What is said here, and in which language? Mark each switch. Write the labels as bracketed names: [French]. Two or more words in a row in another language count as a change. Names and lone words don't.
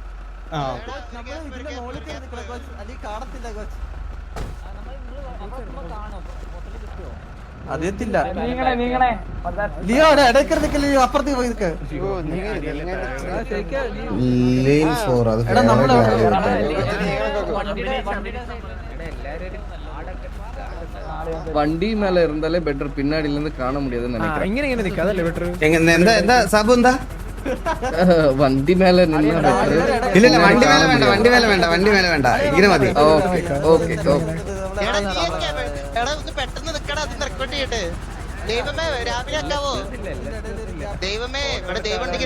[Malayalam] അറിയത്തില്ല. ലിയോ ഇടയ്ക്ക് ലിയോ അപ്പുറത്തേക്ക് പോയി നിൽക്ക്. Lane 4 അത് എടാ നമ്മള് [Tamil] വണ്ടി மேல இருந்தாலே பெட்டர், பின்னாடில இருந்து காண முடியாதுன்னு நினைக்கிறேன். [Malayalam] ഇങ്ങനെ നിൽക്കുക അതല്ലേ ബെറ്റർ. എന്താ സാബു എന്താ? വണ്ടി மேல നിന്നാ better. ഇല്ല വണ്ടി മേലെ വേണ്ട, വണ്ടി മേലെ വേണ്ട, ഇങ്ങനെ മതി. ഓക്കേ ഓക്കേ എടാ ഒന്ന് പെട്ടെന്ന് നിക്കടാ, അതൊന്ന് റെക്കോർഡ് ചെയ്യട്ടെ. ദൈവമേ രാവിലെ ആക്കാവോ? ദൈവമേ ഇവിടെ ദൈവം ഉണ്ടെങ്കിൽ